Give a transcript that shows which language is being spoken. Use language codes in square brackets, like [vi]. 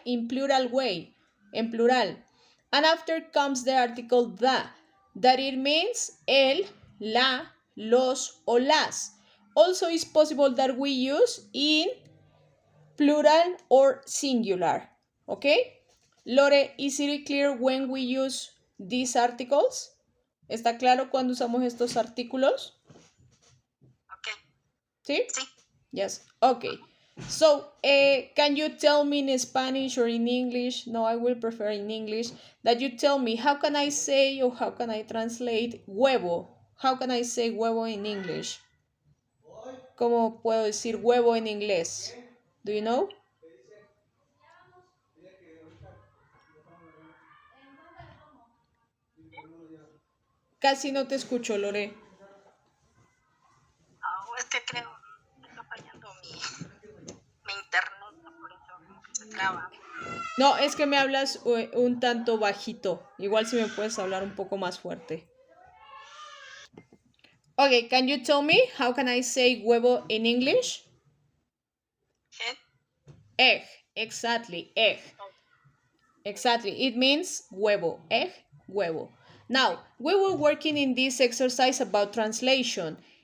[en] In plural way, [es] en plural. [en] And after comes the article da, that it means [es] el, la, los o las. [en] Also is possible that we use in plural or singular, okay? Lore, is it clear when we use these articles? [es] ¿Está claro cuando usamos estos artículos? [en] Okay. [es] ¿Sí? Sí. [en] Yes. Okay. So, can you tell me in Spanish or in English? No, I will prefer in English. That you tell me how can I say or how can I translate huevo? How can I say huevo in English? [es] ¿Cómo puedo decir huevo en inglés? [en] Do you know? [es] Casi no te escucho, Lore. Es que creo que está fallando mi internet, por eso como que se traba. No, es que me hablas un tanto bajito. Igual si me puedes hablar un poco más fuerte. [en] Okay, can you tell me how can I say huevo in English? Egg. Egg, exactly, egg. Exactly, it means huevo, egg, huevo. Now, we were working in this exercise about translation.